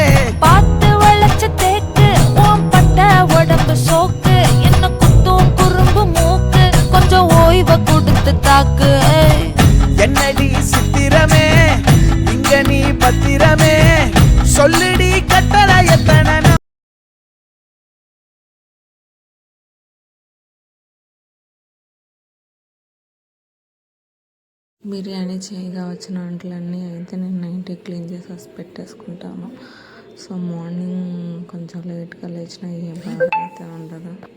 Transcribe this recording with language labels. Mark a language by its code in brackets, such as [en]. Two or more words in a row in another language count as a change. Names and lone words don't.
[ta] பார்த்து வளைச்ச தேக்கு உன் பட்ட உடம்பு சோக்கு, என்ன குத்தும் குறும்பு மூக்கு கொஞ்சம் ஓய்வை கொடுத்து தாக்கு. என்னடி சித்திரமே இங்க நீ பத்திரமே, சொல்லுடி கட்டளை எத்தனை. [te] బిర్యానీ చేయగా వచ్చిన అంట్లన్నీ అయితే నేను [en] night clean [te] చేసి పెట్టేసుకుంటాను. [en] so morning [te] కొంచెం లేట్గా లేచినా ఏ బాధ అయితే ఉండదు.